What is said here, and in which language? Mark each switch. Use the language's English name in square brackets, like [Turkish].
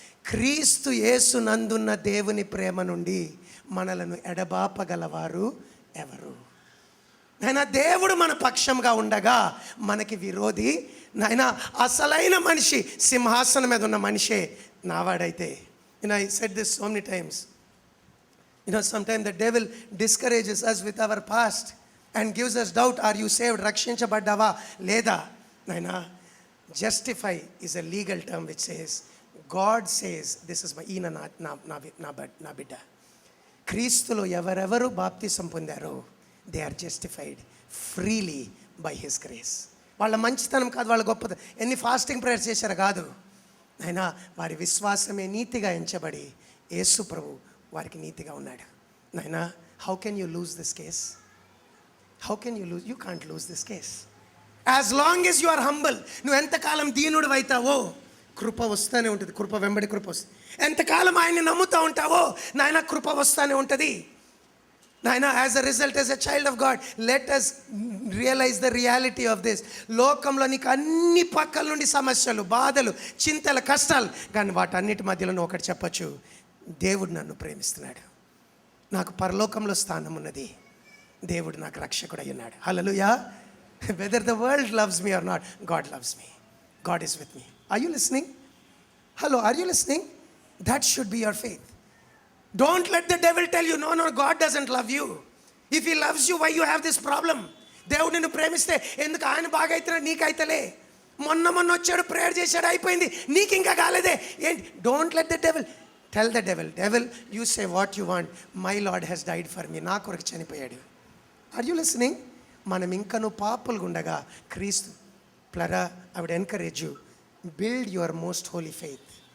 [Telugu] క్రీస్తు యేసు నందున్న దేవుని ప్రేమ నుండి మనలను ఎడబాపగలవారు ఎవరు? నాయన దేవుడు మన పక్షంగా ఉండగా మనకి విరోధి నాయన అసలైన మనిషి, సింహాసనం మీద ఉన్న మనిషే నావాడైతే. [English] I said this so many times. Sometimes the devil discourages us with our past and gives us doubt. Are you saved? [Telugu] రక్షించబడ్డావా లేదా? నాయనా, [English] justify is a legal term which says God says this is my [Telugu] ఈయన నా బిడ్డ. క్రీస్తులో ఎవరెవరు బాప్తిసం పొందారో [English] They are justified freely by his grace. [Telugu] వాళ్ళ మంచితనం కాదు, వాళ్ళ గొప్పతనం, ఎన్ని ఫాస్టింగ్ ప్రేయర్స్ చేశారో కాదు, అయినా వారి విశ్వాసమే నీతిగా ఎంచబడి యేసు ప్రభు వారికి నీతిగా ఉన్నాడు. [English] నాయనా, how can you lose this case? How can you lose? You can't lose this case. As long as you are humble, [Telugu] నువ్వు ఎంతకాలం దీనుడు అవుతావో కృప వస్తూనే ఉంటుంది. కృప వెంబడి కృప వస్తుంది. ఎంతకాలం ఆయన్ని నమ్ముతూ ఉంటావో నాయన కృప వస్తూనే ఉంటుంది. [English] నాయన, as a result, as a child of God, let us realize the reality of this. [Telugu] లోకంలో నీకు అన్ని పక్కల నుండి సమస్యలు, బాధలు, చింతలు, కష్టాలు, కానీ వాటన్నిటి మధ్యలో నువ్వు ఒకటి చెప్పచ్చు, దేవుడు నన్ను ప్రేమిస్తున్నాడు, నాకు పరలోకంలో స్థానం ఉన్నది, దేవుడు నాకు రక్షకుడు అయి ఉన్నాడు. హల్లెలూయా. [English] Whether the world loves me or not, God loves me, God is with me. Are you listening? Hello, are you listening? That should be your faith. Don't let the devil tell you, no, God doesn't love you. If he loves you, why you have this problem? [Telugu] దేవుడు నిన్ను ప్రేమిస్తే ఎందుకు ఆయన బాగా అవుతున్నాడు, నీకైతలే. మొన్న వచ్చాడు, prayer చేశాడు, అయిపోయింది, నీకు ఇంకా కాలేదే ఏంటి? [English] don't let the devil tell the devil you say what you want, my Lord has died for me, [Telugu] నా కొరకు చనిపోయాడు. [English] Are you listening? [Telugu] మనం ఇంకను పాపులుగా ఉండగా క్రీస్తు [English] ప్లరా I would encourage you, build your most holy faith.